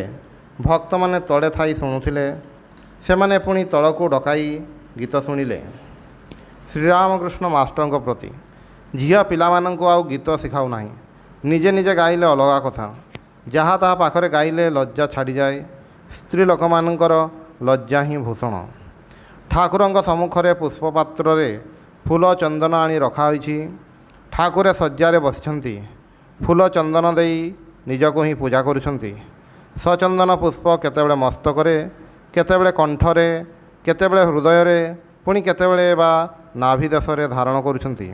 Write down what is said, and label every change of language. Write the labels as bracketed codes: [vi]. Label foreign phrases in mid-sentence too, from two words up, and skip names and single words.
[or] ଭକ୍ତ ମାନେ ତଳେ ଥାଇ ଶୁଣୁଥିଲେ। ସେମାନେ ପୁଣି ତଳକୁ ଡକାଇ ଗୀତ ଶୁଣିଲେ। ଶ୍ରୀରାମକୃଷ୍ଣ ମାଷ୍ଟର ପ୍ରତି ଝିଅ ପିଲା ମାନଙ୍କୁ ଆଉ ଗୀତ ଶିଖାଅ ନାହିଁ। ନିଜେ ନିଜେ ଗାଇଲେ ଅଲଗା କଥା। ଯାହା ତାହା ପାଖରେ ଗାଇଲେ ଲଜ୍ଜା ଛାଡ଼ି ଯାଏ। ସ୍ତ୍ରୀ ଲୋକ ମାନଙ୍କର ଲଜ୍ଜା ହିଁ ଭୂଷଣ। ଠାକୁରଙ୍କ ସମ୍ମୁଖରେ ପୁଷ୍ପପାତ୍ର ରେ ଫୁଲ ଚନ୍ଦନ ଆଣି ରଖା ହୋଇଛି। ଠାକୁରେ ଶଯ୍ୟାରେ ବସିଛନ୍ତି। ଫୁଲ ଚନ୍ଦନ ଦେଇ ନିଜକୁ ହିଁ ପୂଜା କରୁଛନ୍ତି। ସଚନ୍ଦନ ପୁଷ୍ପ କେତେବେଳେ ମସ୍ତକରେ, କେତେବେଳେ କଣ୍ଠରେ, କେତେବେଳେ ହୃଦୟରେ, ପୁଣି କେତେବେଳେ ବା ନାଭି ଦେଶରେ ଧାରଣ କରୁଛନ୍ତି।